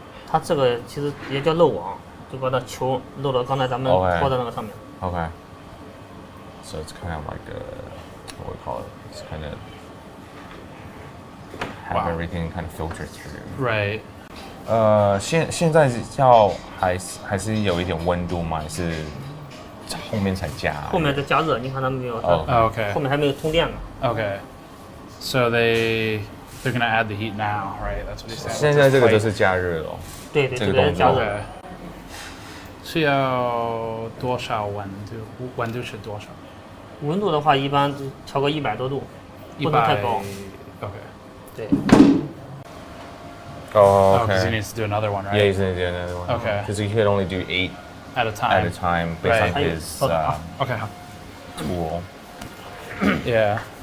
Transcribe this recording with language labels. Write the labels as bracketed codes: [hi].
[zh] 它这个其实也叫漏网，就把它球漏到刚才咱们拖在那个上面。 [en] Okay. So it's kind of like what we call it. It's kind of have everything kind of filtered through. Right. [zh] 现在还是有一点温度吗？还是后面才加？后面再加热，你看他们没有？ [en] Okay. [zh] 后面还没有通电呢。 [en] Okay. So they're gonna add the heat now, right? That's what he said. [zh] 现在这个就是加热了。对，这个是加热。是要多少温度？温度是多少？温度的话，一般调个100多度，不能太高。 [en] Okay. [zh] 对。 [en] Oh, okay. Because he needs to do another one, right? Yeah, he's gonna do another one. Okay. Because he could only do 8 at a time. At a time, based on his okay. tool. Yeah.